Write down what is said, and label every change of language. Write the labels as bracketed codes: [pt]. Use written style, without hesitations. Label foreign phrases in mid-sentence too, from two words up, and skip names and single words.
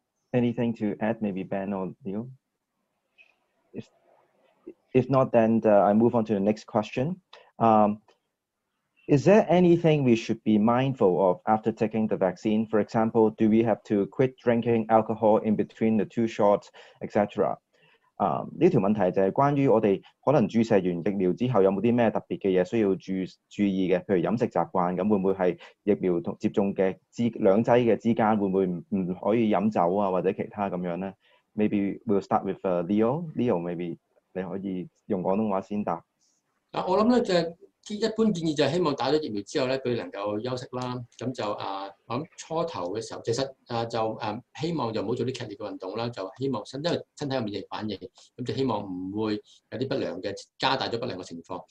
[en] Anything to add, maybe Ben or Leo? If not, then I move on to the next question. Is there anything we should be mindful of after taking the vaccine? For example, do we have to quit drinking alcohol in between the 2 shots, etc.？ [yue] 呢條問題就係關於我哋可能注射完疫苗之後有冇啲咩特別嘅嘢需要注意嘅，譬如飲食習慣，咁會唔會係疫苗同接種嘅兩劑嘅之間會唔會唔可以飲酒啊或者其他咁樣咧 ？ [en] Maybe we'll start with Leo. [yue] Maybe 你可以用廣東話先答。嗱，我諗咧就一般建議就係希望打咗疫苗之後咧，佢能夠休息啦。咁就我諗初頭嘅時候，其實就希望就唔好做啲劇烈嘅運動啦，就希望因為身體有免疫反應，咁就希望唔會有啲不良嘅加大咗不良嘅情況。